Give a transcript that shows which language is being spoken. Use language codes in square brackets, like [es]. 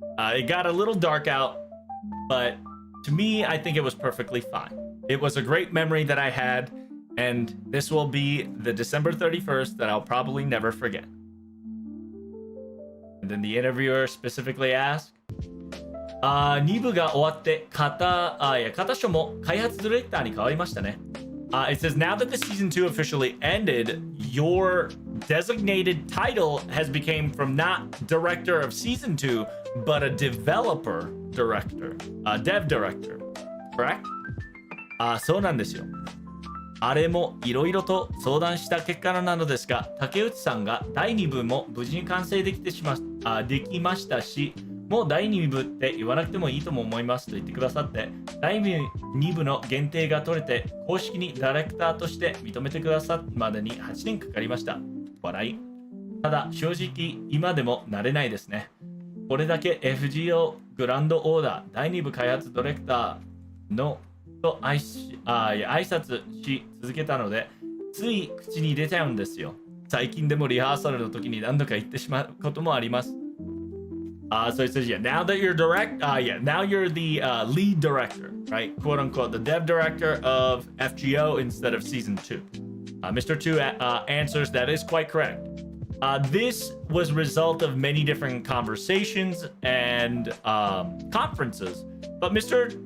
[en] It got a little dark out, but to me, I think it was perfectly fine. It was a great memory that I had, and this will be the December 31st that I'll probably never forget. And then the interviewer specifically asked, [ja] 2部が終わって片書も開発ディレクターに変わりましたね。 [en] It says, now that the season 2 officially ended, your designated title has become from not director of season 2, but a developer director, dev director, correct? [ja] そうなんですよ。あれもいろいろと相談した結果なのですが、竹内さんが第2部も無事に完成できましたし、もう第2部って言わなくてもいいとも思いますと言ってくださって、第2部の限定が取れて公式にディレクターとして認めてくださるまでに8年かかりました。笑い。ただ正直今でも慣れないですね。これだけ FGO グランドオーダー第2部開発ディレクターのと挨拶し続けたので、つい口に出ちゃうんですよ。最近でもリハーサルの時に何度か言ってしまうこともあります。 [en] So it says, now that you're now you're the lead director, right? Quote unquote, the dev director of FGO instead of season 2. Mr. 2 answers that is quite correct. This was a result of many different conversations and conferences, but Mr.